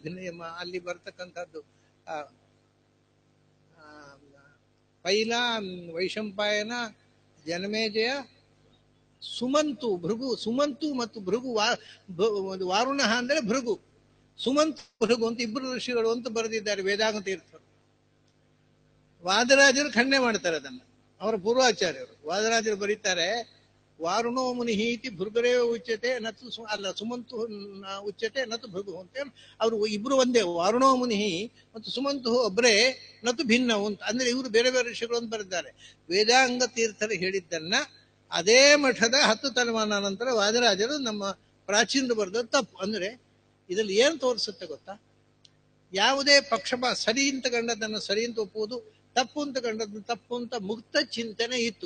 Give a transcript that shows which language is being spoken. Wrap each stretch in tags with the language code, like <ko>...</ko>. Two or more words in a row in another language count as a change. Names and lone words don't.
<kn>ಅಲ್ಲಿ ಬರತಕ್ಕಂಥದ್ದು ಪೈಲ, ವೈಶಂಪಾಯನ, ಜನಮೇಜಯ, ಸುಮಂತು, ಭೃಗು, ಸುಮಂತು ಮತ್ತು ಭೃಗು. ವಾರುಣ ಅಂದ್ರೆ ಭೃಗು, ಸುಮಂತು ಭೃಗು ಅಂತ ಇಬ್ಬರು ಋಷಿಗಳು ಅಂತ ಬರೆದಿದ್ದಾರೆ ವೇದಾಂಗ ತೀರ್ಥರು. ವಾದರಾಜರು ಖಂಡನೆ ಮಾಡ್ತಾರೆ ಅದನ್ನ, ಅವರ ಪೂರ್ವಾಚಾರ್ಯರು. ವಾದರಾಜರು ಬರೀತಾರೆ,</kn> <sa>ವಾರುಣೋ ಮುನಿಹೀತಿ ಭೃಗುರೇವ ಉಚ್ಯತೆ ನತು ಅಲ್ಲ ಸುಮಂತು ಉಚ್ಯತೆ ನತು ಭೃಗು ಅಂತ.</sa> <kn>ಅವರು ಇಬ್ರು ಒಂದೇ,</kn> <sa>ವಾರುಣೋ ಮುನಿಹಿ</sa> <kn>ಮತ್ತು ಸುಮಂತು ಒಬ್ಬರೇ, ನತು ಭಿನ್ನವು ಅಂತ. ಅಂದ್ರೆ ಇವರು ಬೇರೆ ಬೇರೆ ಋಷಿಗಳು ಅಂತ ಬರೆದಿದ್ದಾರೆ. ವೇದಾಂಗ ತೀರ್ಥರು ಹೇಳಿದ್ದನ್ನ ಅದೇ ಮಠದ 10 ತಲೆಮಾನ ನಂತರ ವಾದರಾಜರು ನಮ್ಮ ಪ್ರಾಚೀನರು ಬರೆದ ತಪ್ಪು. ಅಂದ್ರೆ ಇದರಲ್ಲಿ ಏನ್ ತೋರಿಸುತ್ತೆ ಗೊತ್ತಾ, ಯಾವುದೇ ಪಕ್ಷಪಾತ, ಸರಿ ಅಂತ ಕಂಡದನ್ನ ಸರಿ ಅಂತ ಒಪ್ಪುವುದು, ತಪ್ಪು ಅಂತ ಕಂಡದ್ದು ತಪ್ಪು ಅಂತ ಮುಕ್ತ ಚಿಂತನೆ ಇತ್ತು.</kn>